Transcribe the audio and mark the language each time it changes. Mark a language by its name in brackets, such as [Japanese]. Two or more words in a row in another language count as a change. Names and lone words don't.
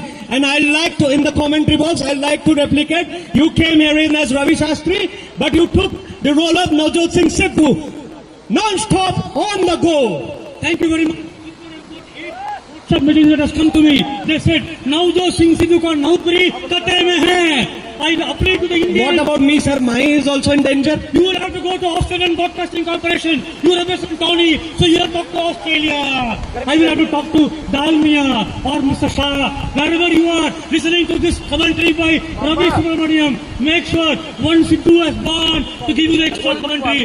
[English] And I like to, in the commentary box, I like to replicate. You came here in as Hry Chd, but you took the role of Navjot Singh Sidhu. Non-stop, on the go. Thank you very much. Submitting that has come to me. They said, [Hindi] Navjot Singh Sidhu ka naukri kate mein hai. [English] I appeal to the Indians. What about me, sir? Mine is also in danger. You will have to go to Australian Broadcasting Corporation. You represent Tony, so you have to talk to Australia. I will have to talk to Dalmia or Mr. Shah. Wherever you are listening to this commentary by Ravi Subramaniam, make sure one Sidhu has gone to give you the extra commentary.